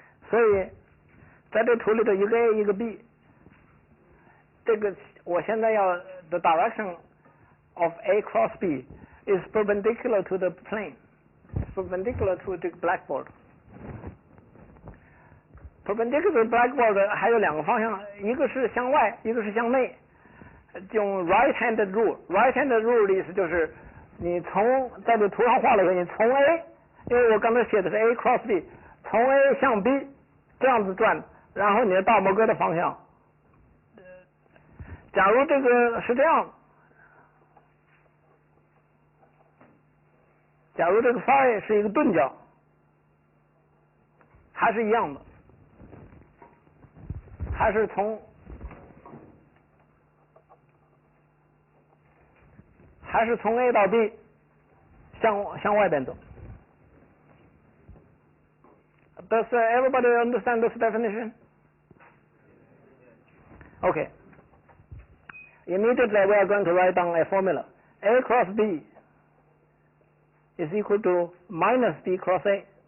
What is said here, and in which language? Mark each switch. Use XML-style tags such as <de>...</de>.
<en>So, 在这图里头一个 A 一个 B， 这个我现在要 the direction of A cross B is perpendicular to the plane, perpendicular to the blackboard.</en> <zh>Perpendicular to blackboard 还有两个方向，一个是向外，一个是向内。用 right-handed rule，right-handed rule 的意思就是你在这图上画了一个，你从 A， 因为我刚才写的是 A cross B， 从 A 向 B 这样子转，然后你的大拇哥的方向。假如这个是这样，假如这个 phi 是一个钝角，还是一样的，还是从A 到 B 向外边走。</zh> <en>Does everybody understand this definition? Okay. Immediately we are going to write down a formula. A cross B is equal to minus B cross A.</en>